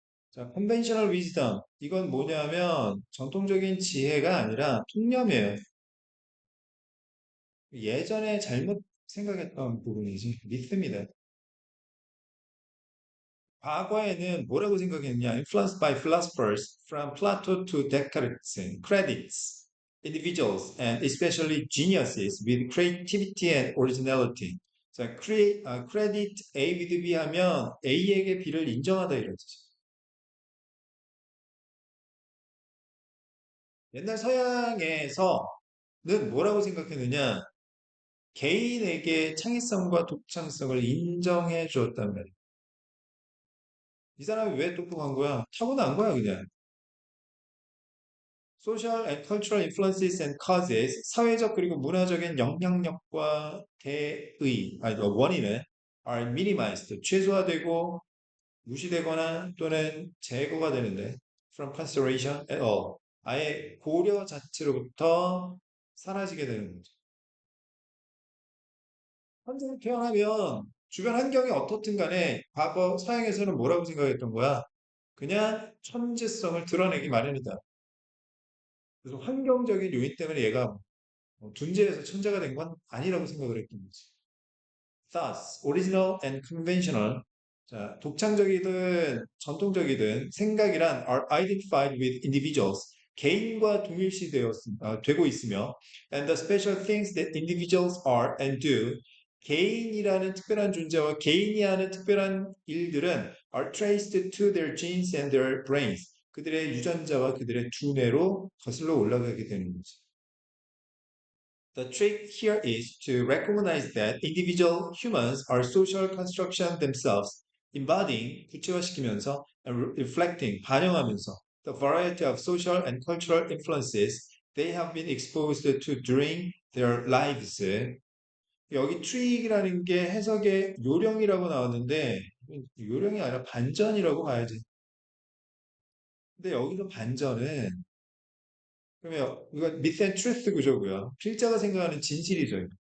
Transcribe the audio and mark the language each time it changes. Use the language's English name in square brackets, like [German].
[English] 자, conventional wisdom. [Korean] 이건 뭐냐면 전통적인 지혜가 아니라 통념이에요. 예전에 잘못 생각했던 부분이지. 믿습니다. 과거에는 뭐라고 생각했냐? [English] Influenced by philosophers from Plato to Descartes, credits individuals and especially geniuses with creativity and originality. [Korean] 자, [English] credit A with B [Korean] 하면 A에게 B를 인정하다 이러지. 옛날 서양에서는 뭐라고 생각했느냐? 개인에게 창의성과 독창성을 인정해 주었단 말이야. 이 사람이 왜 똑똑한 거야? 타고난 거야, 그냥. [English] Social and cultural influences and causes, [Korean] 사회적 그리고 문화적인 영향력과 아니, 원인은 [English] are minimized, [Korean] 최소화되고 무시되거나 또는 제거가 되는데 [English] from consideration at all, [Korean] 아예 고려 자체로부터 사라지게 되는 거죠. 현재 태어나면 주변 환경이 어떻든 간에 과거 서양에서는 뭐라고 생각했던 거야? 그냥 천재성을 드러내기 마련이다. 그래서 환경적인 요인 때문에 얘가 존재해서 천재가 된 건 아니라고 생각을 했던 거지. [English] Thus, original and conventional. [Korean] 자, 독창적이든 전통적이든 생각이란 [English] are identified with individuals. [Korean] 개인과 되고 있으며 [English] and the special things that individuals are and do. [Korean] 개인이라는 특별한 존재와 개인이 하는 특별한 일들은 [English] are traced to their genes and their brains. [Korean] 그들의 유전자와 그들의 두뇌로 거슬러 올라가게 되는 거지. [English] The trick here is to recognize that individual humans are social construction themselves, embodying, [Korean] 구체화시키면서, [English] and reflecting, [Korean] 반영하면서, [English] the variety of social and cultural influences they have been exposed to during their lives. [Korean] 여기 trick이라는 게 해석의 요령이라고 나왔는데, 요령이 아니라 반전이라고 봐야지. 근데 여기서 반전은, 그러면 이거 [English] myth and truth [Korean] 구조고요. 필자가 생각하는 진실이죠.